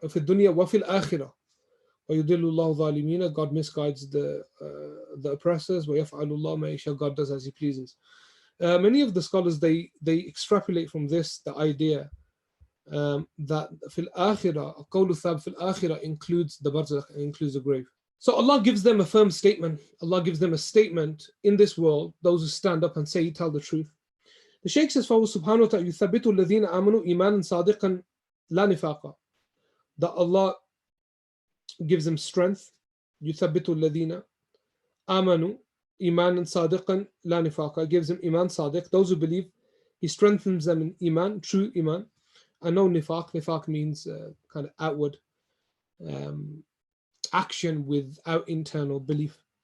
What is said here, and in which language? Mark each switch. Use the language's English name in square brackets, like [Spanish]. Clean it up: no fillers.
[Arabic] في الدنيا وفي الآخرة ويضل الله الظالمين. [English] God misguides the oppressors. [Arabic] ويفعل الله ما يشاء. [English] God does as He pleases. Many of the scholars they extrapolate from this the idea that [Arabic] في الآخرة قول الثابت في الآخرة [English] includes the barzakh, includes the grave. So Allah gives them a firm statement. Allah gives them a statement in this world, those who stand up and say, tell the truth. The Shaykh says, [Arabic] فَهُ سُبْحَانَهُ وَتَعَالَى يُثَبِّتُ الَّذِينَ آمَنُوا إِيمَانًا صَادِقًا لَا نِفَاقًا. [English] That Allah gives them strength. [Arabic] يُثَبِّتُ الَّذِينَ آمَنُوا إِيمَانًا صَادِقًا لَا نِفَاقًا. [English] Gives them iman sadiq, those who believe. He strengthens them in iman, true iman. And no nifaq. Nifaq means kind of outward action without internal belief.